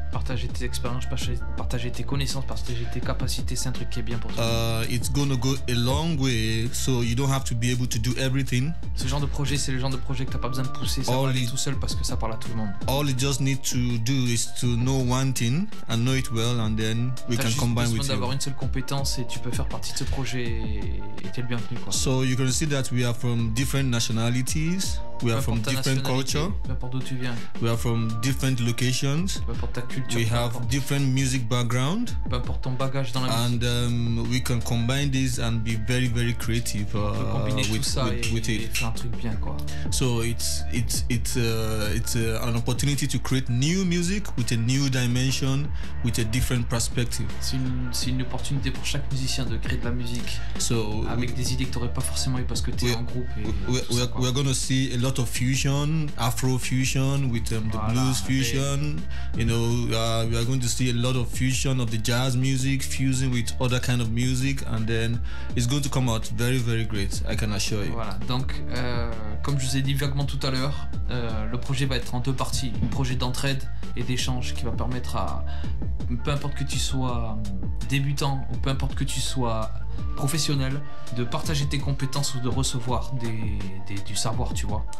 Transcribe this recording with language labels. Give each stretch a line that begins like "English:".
French: Partager tes expériences, partager tes connaissances, partager tes capacités, c'est un truc qui est bien pour toi.
English: It's gonna go a long way, so you don't have to be able to do everything.
French: Ce genre de projet, c'est le genre de projet que t'as pas besoin de pousser, ça va aller tout seul parce que ça parle à tout le monde.
English: All you just need to do is to know one thing and know it well, and then we can combine with you.
French: T'as juste besoin d'avoir une seule compétence et tu peux faire partie de ce projet et t'es le bienvenu, quoi.
English: So you can see that we are from different nationalities, we are from different culture,
French: peu importe d'où tu viens.
English: We are from different locations.
French: Peu importe ta culture.
English: We have different music background.
French: Peu importe ton bagage dans la musique.
English: And we can combine this and be very very creative with it.
French: Faire un truc bien, quoi.
English: So it's an opportunity to create new music with a new dimension, with a different perspective.
French: C'est une opportunité pour chaque musicien de créer de la musique.
English: So
French: avec des idées que t'aurais pas forcément eu parce que t'es en groupe.
English: We're gonna see a lot of fusion, Afro fusion with the blues fusion. We are going to see a lot of fusion of the jazz music fusing with other kind of music, and then it's going to come out very very great, I can assure you.
French: Voilà, donc comme je vous ai dit vaguement tout à l'heure, le projet va être en deux parties, un projet d'entraide et d'échange qui va permettre à, peu importe que tu sois débutant ou peu importe que tu sois professionnel, de partager tes compétences ou de recevoir du savoir, tu vois.